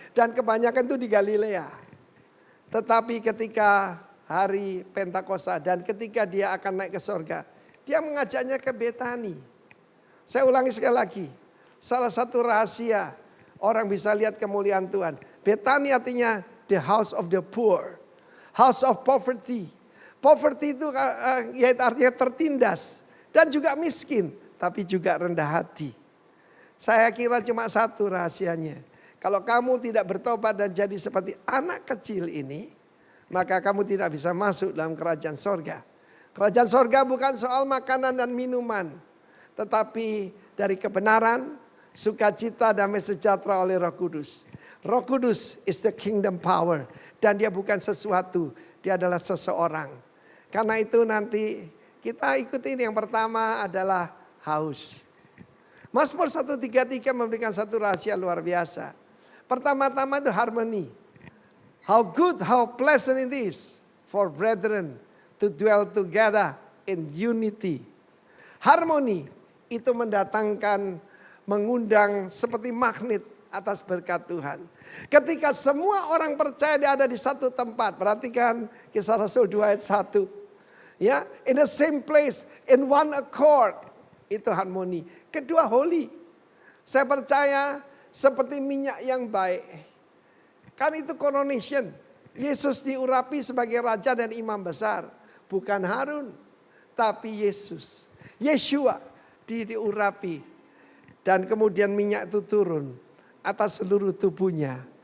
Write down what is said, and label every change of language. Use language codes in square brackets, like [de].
[id] Dan kebanyakan itu di Galilea. Tetapi ketika hari Pentakosta dan ketika dia akan naik ke surga. Dia mengajaknya ke Betani. Saya ulangi sekali lagi. Salah satu rahasia orang bisa lihat kemuliaan Tuhan. [en] Betani artinya the house of the poor. House of poverty. [id] Poverty itu yaitu artinya tertindas. Dan juga miskin, tapi juga rendah hati. Saya kira cuma satu rahasianya. Kalau kamu tidak bertobat dan jadi seperti anak kecil ini, maka kamu tidak bisa masuk dalam kerajaan sorga. Kerajaan sorga bukan soal makanan dan minuman, tetapi dari kebenaran, sukacita, damai sejahtera oleh Roh Kudus. [en] Roh Kudus is the kingdom power. [id] Dan dia bukan sesuatu, dia adalah seseorang. Karena itu nanti kita ikutin yang pertama adalah haus. Mazmur 133 memberikan satu rahasia luar biasa. Pertama-tama itu harmoni. [en] How good, how pleasant it is for brethren to dwell together in unity. [id] Harmoni itu mendatangkan, mengundang seperti magnet atas berkat Tuhan. Ketika semua orang percaya dia ada di satu tempat. Perhatikan Kisah Rasul 2 ayat 1. [en] Ya, in the same place, in one accord. [id] Itu harmoni. Kedua, holy. Saya percaya seperti minyak yang baik. Kan itu coronation. Yesus diurapi sebagai raja dan imam besar. Bukan Harun, tapi Yesus. Yeshua diurapi. Dan kemudian minyak itu turun atas seluruh tubuhnya.